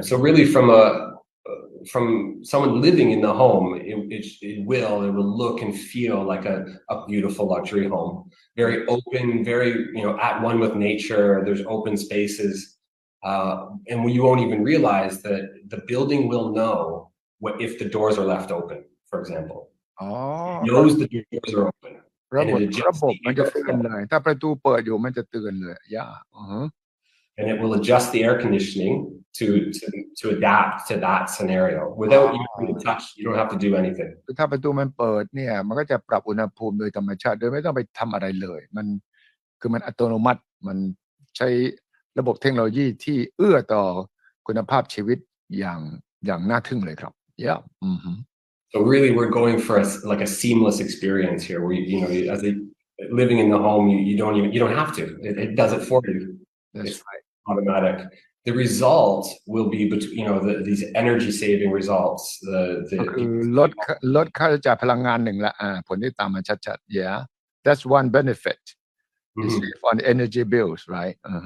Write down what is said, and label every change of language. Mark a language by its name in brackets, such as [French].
[English] So really, from someone living in the home, it will look and feel like a beautiful luxury home. Very open, very at one with nature. There's open spaces, and you won't even realize that the building will know if the doors are left open. For example, it knows the doors are open. [Thai] ระบบมันจะเตือนเลยถ้าประตูเปิดอยู่มันจะเตือนเลย Yeah. [English] And it will adjust the air conditioning to adapt to that scenario without you having to touch. You don't have to do anything. [Thai] ถ้าประตูมันเปิดเนี่ยมันก็จะปรับอุณหภูมิโดยธรรมชาติโดยไม่ต้องไปทำอะไรเลยมันอัตโนมัติมันใช้ระบบเทคโนโลยีที่เอื้อต่อคุณภาพชีวิตอย่างน่าทึ่งเลยครับ Yeah. [English] So really, we're going for a seamless experience here. Where as living in the home, you don't have to. It does it for you. That's right. Automatic. The result will be these energy saving results. [Thai] คือลดค่าใช้จ่ายพลังงานหนึ่งละผลที่ตามมาชัดๆ [English] Yeah, that's one benefit. You save on energy bills, right?